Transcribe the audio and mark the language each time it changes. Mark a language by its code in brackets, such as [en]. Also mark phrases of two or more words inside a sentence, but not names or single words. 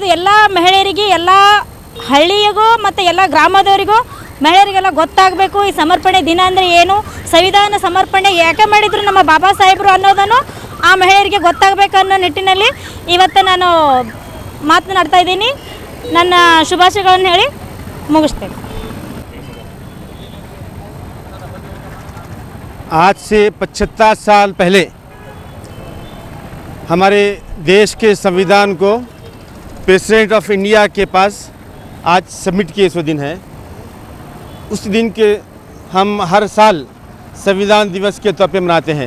[kn] ಎಲ್ಲ ಮಹಿಳೆಯರಿಗೆ, ಎಲ್ಲ ಹಳ್ಳಿಗೂ ಮತ್ತು ಎಲ್ಲ ಗ್ರಾಮದವರಿಗೂ ಮಹಿಳೆಯರಿಗೆಲ್ಲ ಗೊತ್ತಾಗಬೇಕು ಈ ಸಮರ್ಪಣೆ ದಿನ ಅಂದರೆ ಏನು, ಸಂವಿಧಾನ ಸಮರ್ಪಣೆ ಯಾಕೆ ಮಾಡಿದ್ರು ನಮ್ಮ ಬಾಬಾ ಸಾಹೇಬರು ಅನ್ನೋದನ್ನು ಆ ಮಹಿಳೆಯರಿಗೆ ಗೊತ್ತಾಗಬೇಕು ಅನ್ನೋ ನಿಟ್ಟಿನಲ್ಲಿ ಇವತ್ತು ನಾನು ಮಾತನಾಡ್ತಾ ಇದ್ದೀನಿ। ನನ್ನ ಶುಭಾಶಯಗಳನ್ನು ಹೇಳಿ ಮುಗಿಸ್ತೇನೆ। [hi] आज से 75 साल पहले हमारे देश के संविधान को [en] President of India [hi] के पास आज सबमिट किए सो दिन है। उस दिन के हम हर साल संविधान दिवस के तौर पे मनाते हैं।